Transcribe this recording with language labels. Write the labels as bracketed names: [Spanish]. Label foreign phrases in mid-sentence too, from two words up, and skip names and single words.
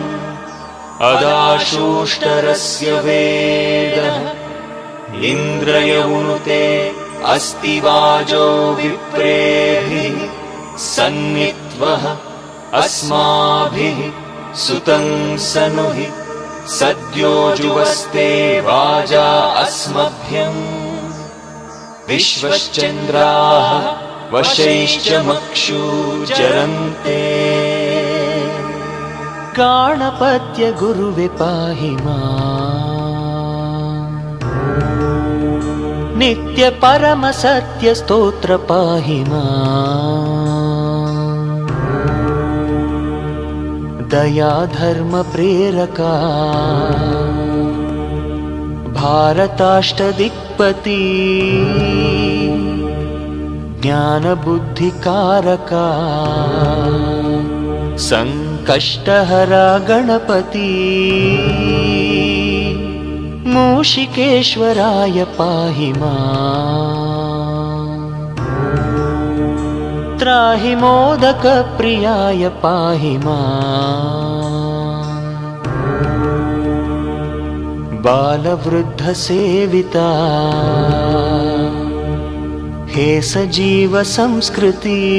[Sanskrit] ಅದಾಶೂಷ್ಟರಸ್ಯ ವೇದಃ ಇಂದ್ರಯೌನುತೆ ಅಸ್ತಿ ವಾಜೋ ವಿಪ್ರೇಭಿಃ ಸನ್ನಿತ್ವಃ ಅಸ್ಮಾಭಿಃ ಸುತಂ ಸನುಹಿ ಸದ್ಯೋ ಜುವಸ್ತೆ ವಾಜಾ ಅಸ್ಮಭ್ಯಂ ವಿಶ್ವಶ್ಚಂದ್ರಾಃ ವಶೈಶ್ಚ ಮಕ್ಷೂಚರಂತೆ ಗಾಣಪತ್ಯ ಗುರುವೆ ಪಾಹಿ ಮಾಂ ನಿತ್ಯ ಪರಮ ಸತ್ಯ ಸ್ತೋತ್ರ ಪಾಹಿ ಮಾಂ ದಯಾ ಧರ್ಮ ಪ್ರೇರಕ ಭಾರತಾಷ್ಟದಿಕ್ಪತಿ ಜ್ಞಾನ ಬುದ್ಧಿಕಾರಕ ಸಂಕಷ್ಟಹರ ಗಣಪತಿ ಮೂಷಿಕೇಶ್ವರಾಯ ಪಾಹಿ ಮಾಂ त्राहि मोदकप्रियाय पाहि माम् बालवृद्धसेविता हे सजीव संस्कृति